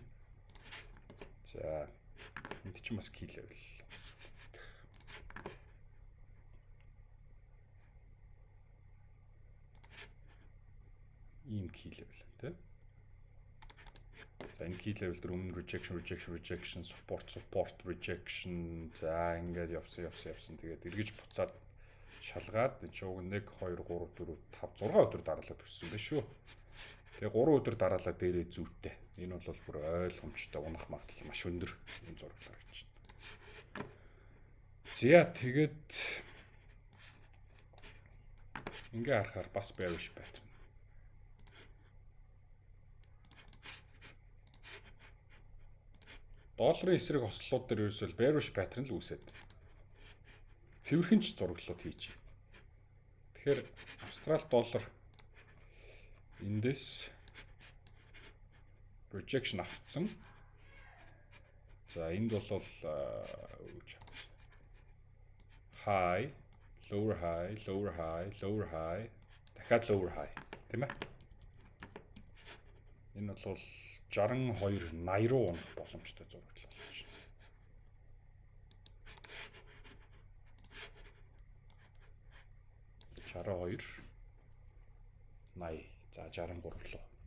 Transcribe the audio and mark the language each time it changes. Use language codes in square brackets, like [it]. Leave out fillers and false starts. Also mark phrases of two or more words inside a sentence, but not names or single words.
[mn] За энд чинь бас [en] key level. [mn] Ийм [en] key level [mn] тийм. За энэ [en] key level [mn] дээр өмнө [en] rejection, support, rejection. [mn] За ингээд явсан. Тэгээд эргэж буцаад шалгаад энэ шууг 1 2 3 4 5 6 өдөр дараалал өссөн байх шүү. Тэгээ 3 өдөр дараалал дээрээ зүйтэй. Энэ бол бүр ойлгомжтой унах магадлал маш өндөр юм зураглал гэж байна. За тэгээд ингээ харахаар бас [en] bearish pattern. [mn] Долларын эсрэг хослолууд дээр ерөөсөө [en] bearish pattern [mn] л үүсээд. Цэвэрхэн ч зураглалууд хийж. Тэгэхээр Австрали доллар эндээс rejection авцсан. За энд бол [en] high, lower high, [mn] дахиад [en] lower high [mn] тийм ээ. Энэ бол 62.80 руу унах боломжтой зураглал болж байна. $62.80 за 63 руу.